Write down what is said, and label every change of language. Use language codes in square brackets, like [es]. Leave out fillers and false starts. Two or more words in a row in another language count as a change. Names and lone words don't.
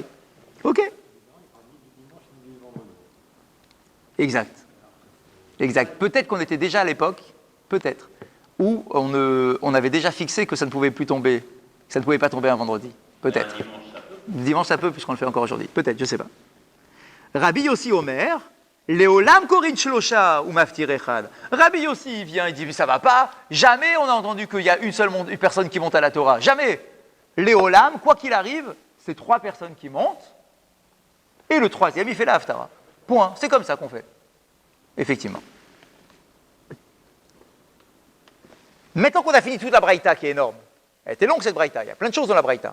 [fr] Ok. Exact. Exact. Peut-être qu'on était déjà à l'époque, peut-être, où on avait déjà fixé que ça ne pouvait plus tomber, que ça ne pouvait pas tomber un vendredi. Peut-être. Dimanche, ça peut, puisqu'on le fait encore aujourd'hui. Peut-être, je ne sais pas. [he] רבי יוסי אומר לעולם קורין שלשה ומפטיר אחד. [fr] Rabbi Yossi, il vient, il dit, mais ça va pas. Jamais on a entendu qu'il y a une seule personne qui monte à la Torah. Jamais. Léolam, quoi qu'il arrive, c'est 3 personnes qui montent, et le 3e, il fait la Haftara. Point. C'est comme ça qu'on fait. Effectivement. Maintenant qu'on a fini toute la Braïta, qui est énorme, elle était longue cette Braïta, il y a plein de choses dans la Braïta.